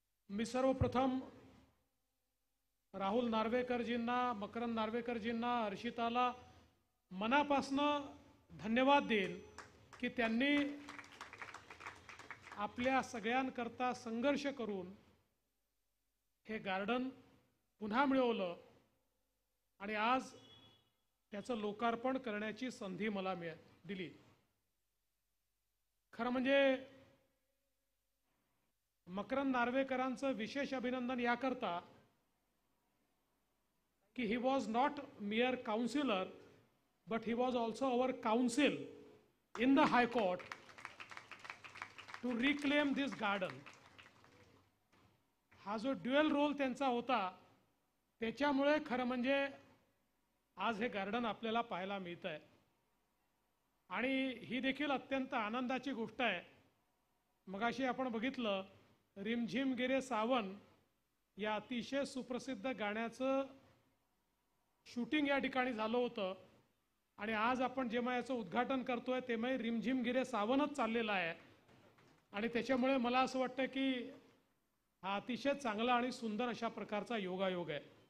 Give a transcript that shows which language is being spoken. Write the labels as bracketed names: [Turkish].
[Marathi] मी सर्वप्रथम राहुल नार्वेकरजींना, मकरंद नार्वेकरजींना, हर्षिताला मनापासून धन्यवाद देईन की त्यांनी आपल्या सगळ्यांकरता संघर्ष करून हे गार्डन पुन्हा मिळवलं आणि आज त्याचं लोकार्पण करण्याची संधी मला दिली. खरं म्हणजे मकरंद नार्वेकरांचं विशेष अभिनंदन याकरता की [English] he was not mere councillor but he was also our counsel in the High Court to reclaim this garden. [Marathi] हा जो ड्युअल रोल त्यांचा होता त्याच्यामुळे खरं म्हणजे आज हे गार्डन आपल्याला पाहायला मिळत आहे आणि ही देखील अत्यंत आनंदाची गोष्ट आहे. मगाशी आपण बघितलं रिमझिम गिरे सावन या अतिशय सुप्रसिद्ध गाण्याचं शूटिंग या ठिकाणी झालं होतं आणि आज आपण जेव्हा याचं उद्घाटन करतोय तेव्हा रिमझिम गिरे सावनच चाललेलं आहे आणि त्याच्यामुळे मला असं वाटतं की हा अतिशय चांगला आणि सुंदर अशा प्रकारचा योगायोग आहे.